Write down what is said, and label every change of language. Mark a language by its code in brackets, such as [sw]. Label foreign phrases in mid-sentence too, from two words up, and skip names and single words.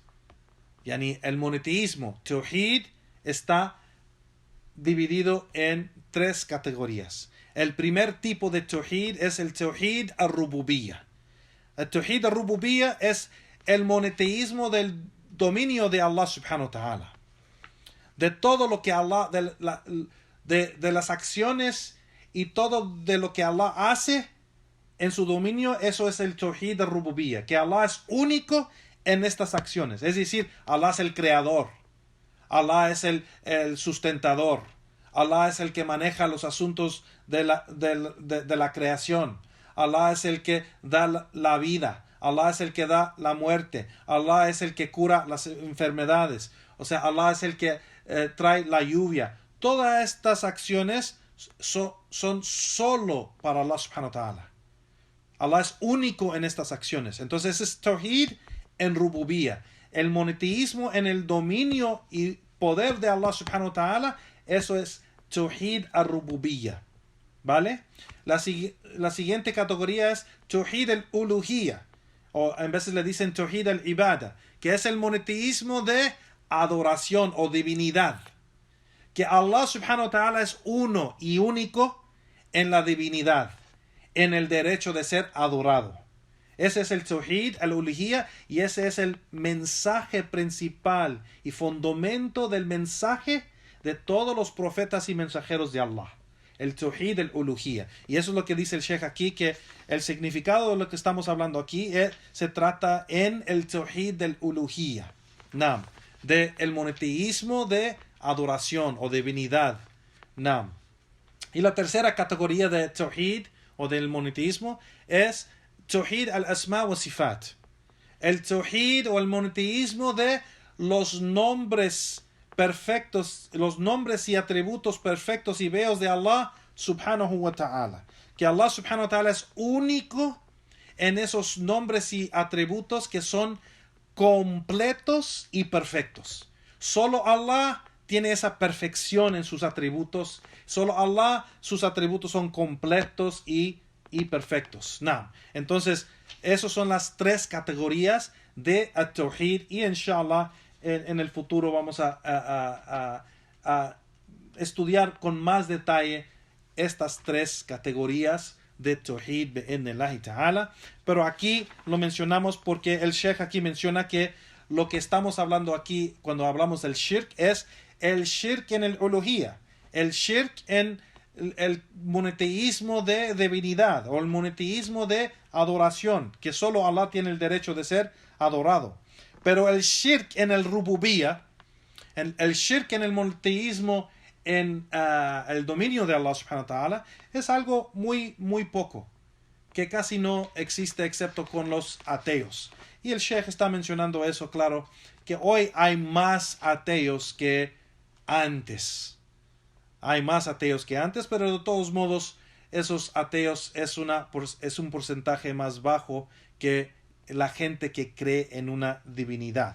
[es] Yani el monoteísmo, Tawhid, está dividido en tres categorías. El primer tipo de Tawhid es el [ar] توحيد الربوبية. [es] El [ar] توحيد الربوبية [es] es el monoteísmo del dominio de Allah [ar] سبحانه وتعالى. [es] De todo lo que Allah, de las acciones y todo de lo que Allah hace en su dominio, eso es el [ar] توحيد الربوبية, [es] que Allah es único en estas acciones. Es decir, Allah es el creador, Allah es el sustentador, Allah es el que maneja los asuntos de la creación, Allah es el que da la vida, Allah es el que da la muerte, Allah es el que cura las enfermedades, o sea, Allah es el que trae la lluvia. Todas estas acciones son solo para Allah [ar] سبحانه وتعالى. [es] Allah es único en estas acciones. Entonces es Tawhid en Rububiyya. El monoteísmo en el dominio y poder de Allah [ar] سبحانه وتعالى, [es] eso es [ar] توحيد الربوبية. [es] ¿Vale? La siguiente categoría es [ar] توحيد الألوهية, [es] o en veces le dicen [ar] توحيد العبادة, [es] que es el monoteísmo de adoración o divinidad. Que Allah [ar] سبحانه وتعالى [es] es uno y único en la divinidad, en el derecho de ser adorado. Ese es el [ar] توحيد الألوهية [es] y ese es el mensaje principal y fundamento del mensaje de todos los profetas y mensajeros de Allah. [ar] El توحيد الألوهية. [es] Y eso es lo que dice el Sheikh aquí, que el significado de lo que estamos hablando aquí se trata en el Tawhid del Uluhiyya. Nam. De el monoteísmo de adoración o divinidad. Nam. Y la tercera categoría de Tawhid o del monoteísmo es [ar] توحيد الأسماء والصفات. [es] El Tawhid o el monoteísmo de los nombres perfectos, los nombres y atributos perfectos y bellos de Allah [ar] سبحانه وتعالى. [es] Que Allah [ar] سبحانه وتعالى [es] es único en esos nombres y atributos que son completos y perfectos. Solo Allah tiene esa perfección en sus atributos. Solo Allah, sus atributos son completos y perfectos. No. Entonces, esas son las tres categorías de At-Tawhid y inshallah en el futuro vamos a estudiar con más detalle estas tres categorías de Tawhid [ar] بإذن الله تعالى. [es] Pero aquí lo mencionamos porque el Sheikh aquí menciona que lo que estamos hablando aquí cuando hablamos del shirk es el shirk en el uluhiyya, el shirk en el monoteísmo de divinidad o el monoteísmo de adoración, que solo Allah tiene el derecho de ser adorado. Pero el shirk en el rububiyya, el shirk en el monoteísmo en el dominio de Allah [ar] سبحانه وتعالى, [es] es algo muy, muy poco, que casi no existe excepto con los ateos. Y el Sheikh está mencionando eso, claro, que hoy hay más ateos que antes. Hay más ateos que antes, pero de todos modos, esos ateos es un porcentaje más bajo que la gente que cree en una divinidad.